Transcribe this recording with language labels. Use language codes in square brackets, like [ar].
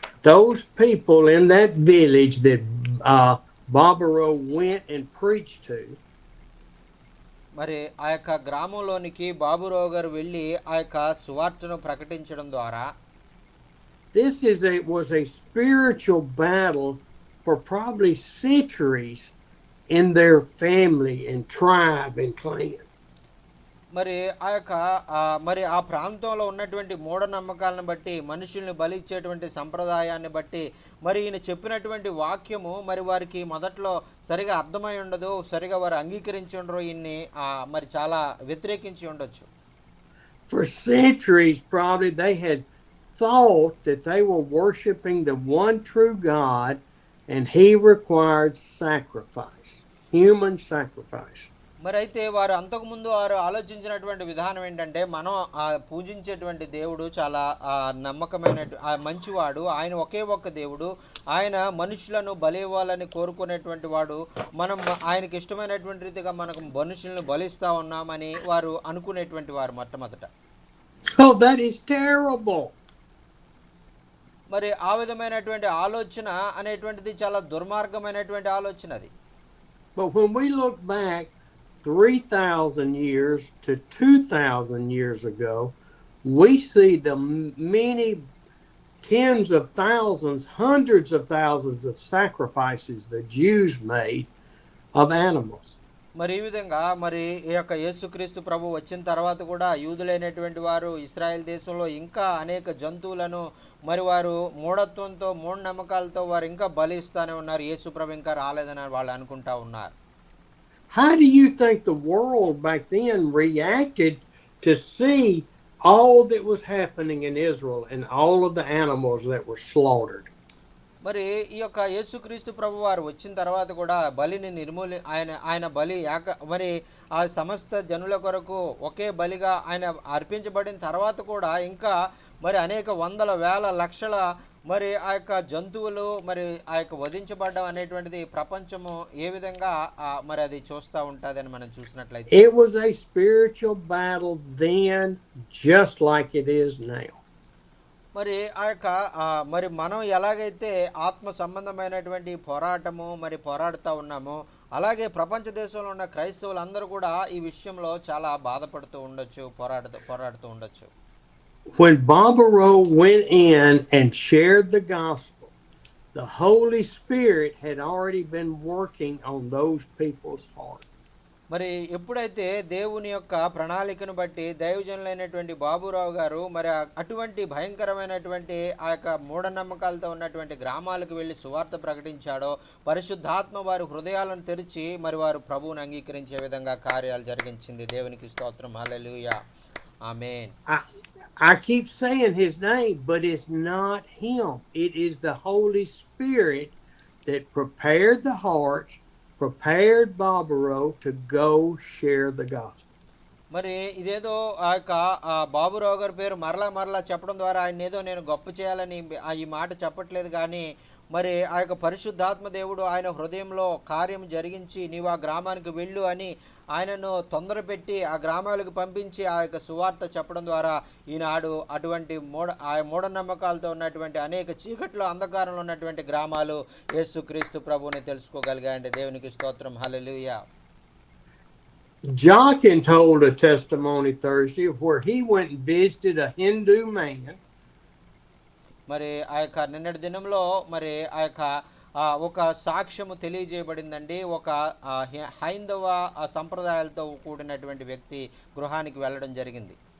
[en] Those people in that village that Barbaro went and preached to, [te] మరి ఆ యొక్క గ్రామంలోనికి బాబురావు గారు వెళ్ళి ఆ యొక్క సువార్తను ప్రకటించడం ద్వారా [en] this was a spiritual battle for probably centuries in their family and tribe and clan. [te] మరి ఆ యొక్క మరి ఆ ప్రాంతంలో ఉన్నటువంటి మూఢనమ్మకాలను బట్టి మనుషుల్ని బలి ఇచ్చేటువంటి సంప్రదాయాన్ని బట్టి మరి ఈయన చెప్పినటువంటి వాక్యము మరి వారికి మొదట్లో సరిగా అర్థమై ఉండదు, సరిగా వారు అంగీకరించి ఉండరు, ఈయన్ని మరి చాలా వ్యతిరేకించి ఉండొచ్చు. [en] For centuries probably they had thought that they were worshiping the one true God and he required sacrifice, human sacrifice. [te] మరి అయితే వారు అంతకుముందు వారు ఆలోచించినటువంటి విధానం ఏంటంటే మనం పూజించేటువంటి దేవుడు చాలా నమ్మకమైన మంచివాడు, ఆయన ఒకే ఒక్క దేవుడు, ఆయన మనుషులను బలి ఇవ్వాలని కోరుకునేటువంటి వాడు, మనం ఆయనకి ఇష్టమైనటువంటి రీతిగా మనకు మనుషులను బలిస్తా ఉన్నామని వారు అనుకునేటువంటి వారు మొట్టమొదట. [en] Oh, that is terrible. [te] మరి ఆ విధమైనటువంటి ఆలోచన అనేటువంటిది చాలా దుర్మార్గమైనటువంటి ఆలోచన అది. [en] But when we look back 3,000 years to 2,000 years ago, we see the many tens of thousands, hundreds of thousands of sacrifices the Jews made of animals. [te] మరి ఈ విధంగా మరి ఈ యొక్క యేసుక్రీస్తు ప్రభు వచ్చిన తర్వాత కూడా యూదులైనటువంటి వారు ఇస్రాయేల్ దేశంలో ఇంకా అనేక జంతువులను మరి వారు మూఢత్వంతో మూఢనమ్మకాలతో వారు ఇంకా బలి ఇస్తానే ఉన్నారు. యేసు ప్రభు ఇంకా రాలేదని వాళ్ళు అనుకుంటా ఉన్నారు. [en] How do you think the world back then reacted to see all that was happening in Israel and all of the animals that were slaughtered? [te] మరి ఈ యొక్క యేసుక్రీస్తు ప్రభు వారు వచ్చిన తర్వాత కూడా బలిని ఆయన ఆయన బలి మరి ఆ సమస్త జనుల కొరకు ఒకే బలిగా ఆయన అర్పించబడిన తర్వాత కూడా ఇంకా మరి అనేక వందల వేల లక్షల మరి ఆ యొక్క జంతువులు మరి ఆ యొక్క వధించబడడం అనేటువంటిది ప్రపంచము ఏ విధంగా మరి అది చూస్తూ ఉంటుందని మనం చూసినట్లయితే [en] It was a spiritual battle then, just like it is now. [te] మరి ఆ యొక్క మరి మనం ఎలాగైతే ఆత్మ సంబంధమైనటువంటి పోరాటము మరి పోరాడుతూ ఉన్నామో అలాగే ప్రపంచ దేశంలో ఉన్న క్రైస్తవులందరూ కూడా ఈ విషయంలో చాలా బాధపడుతూ ఉండొచ్చు, పోరాడుతూ ఉండొచ్చు. [en] When Barbaro went in and shared the gospel, the Holy Spirit had already been working on those people's hearts. [te] మరి ఎప్పుడైతే దేవుని యొక్క ప్రణాళికను బట్టి దైవజనులైనటువంటి బాబురావు గారు మరి అటువంటి భయంకరమైనటువంటి ఆ యొక్క మూఢనమ్మకాలతో ఉన్నటువంటి గ్రామాలకు వెళ్ళి సువార్త ప్రకటించాడో పరిశుద్ధాత్మ వారి హృదయాలను తెరిచి మరి వారు ప్రభువుని అంగీకరించే విధంగా కార్యాలు జరిగించింది. దేవునికి స్తోత్రం. హల్లెలూయా. ఆమేన్. [en] I keep saying his name, but it's not him. It is the Holy Spirit that prepared the hearts, prepared Barbaro to go share the gospel. [te] మరి ఇదేదో ఆ యొక్క బాబురావు గారి పేరు మరలా చెప్పడం ద్వారా ఆయన ఏదో నేను గొప్ప చేయాలని ఈ మాట చెప్పట్లేదు, కానీ మరి ఆ యొక్క పరిశుద్ధాత్మ దేవుడు ఆయన హృదయంలో కార్యం జరిగించి నీవు ఆ గ్రామానికి వెళ్ళు అని ఆయనను తొందరపెట్టి ఆ గ్రామాలకు పంపించి ఆ యొక్క సువార్త చెప్పడం ద్వారా ఈనాడు అటువంటి మూఢనమ్మకాలతో ఉన్నటువంటి అనేక చీకట్లో అంధకారంలో ఉన్నటువంటి గ్రామాలు యేసుక్రీస్తు ప్రభువుని తెలుసుకోగలిగాయండి. దేవునికి స్తోత్రం. హల్లెలూయా. [en] Jochen told a testimony Thursday where he went and visited a Hindu man. [te] మరి ఆ యొక్క నిన్నటి దినంలో మరి ఆ యొక్క ఒక సాక్ష్యము తెలియజేయబడిందండి. ఒక హైందవ సంప్రదాయాలతో కూడినటువంటి వ్యక్తి గృహానికి వెళ్ళడం జరిగింది.